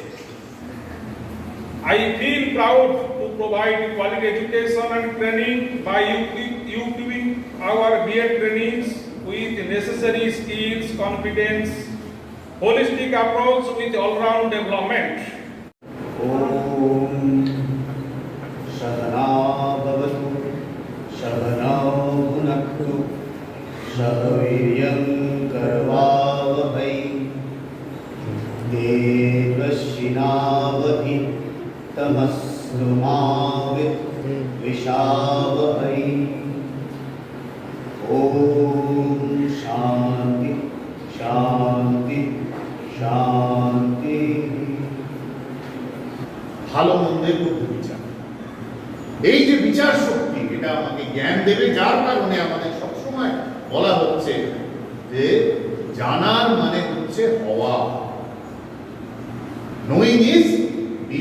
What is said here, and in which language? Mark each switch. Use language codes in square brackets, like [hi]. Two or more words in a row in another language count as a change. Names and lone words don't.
[en] I feel proud to provide quality education and training by equipping our BEd trainees with necessary skills, confidence, holistic approach with all-round development. [sa] सहना भवतु सहनौ भुनक्तु सह वीर्यं करवावहै तेजस्विनावधीतमस्तु मा विद्विषावहै। ॐ शान्ति शान्ति शान्ति। [bn] ভালো মন্দের মধ্যে বিচার, এই যে বিচার শক্তি, এটা আমাকে জ্ঞান দেবে, যার কারণে আমাদের সবসময় বলা হচ্ছে যে জানার মানে হচ্ছে হওয়া, [en] knowing is be.